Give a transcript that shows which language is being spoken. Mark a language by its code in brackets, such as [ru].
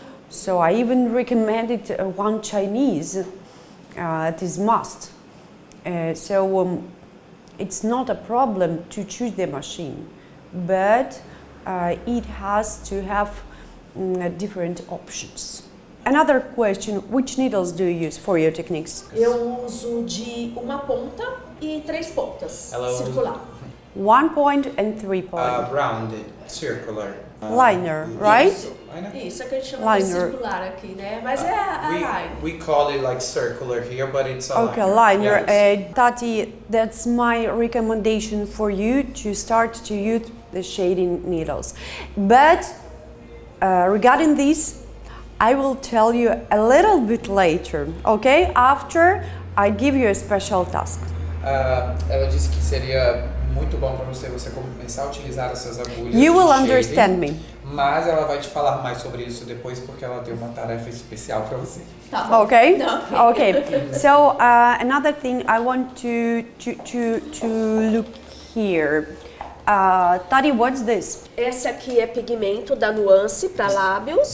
[en] So I even recommended one Chinese. It is must. It's not a problem to choose the machine, but it has to have different options. Another question: which needles do you use for your techniques? [pt] Eu uso de uma ponta e 3 pontas, circular. [en] 1 point and 3 point. Rounded, circular. Liner, right? [pt] Isso é que a gente chama de circular aqui, né? Mas é a line. [en] We call it like circular here, but it's a okay, liner. Yes. Tati, that's my recommendation for you to start to use the shading needles. But regarding this, I will tell you a little bit later, okay? After I give you a special task. [pt] Ela disse que seria muito bom para você começar a utilizar essas agulhas. [en] You will [pt] de [en] understand shaving, me. [pt] Mas ela vai te falar mais sobre isso depois porque ela tem uma tarefa especial para você. Tá bom. [en] Okay. [pt] Não. [en] Okay. So another thing I want to look here. Tati, what's this? [pt] Esse aqui é pigmento da nuance para lábios.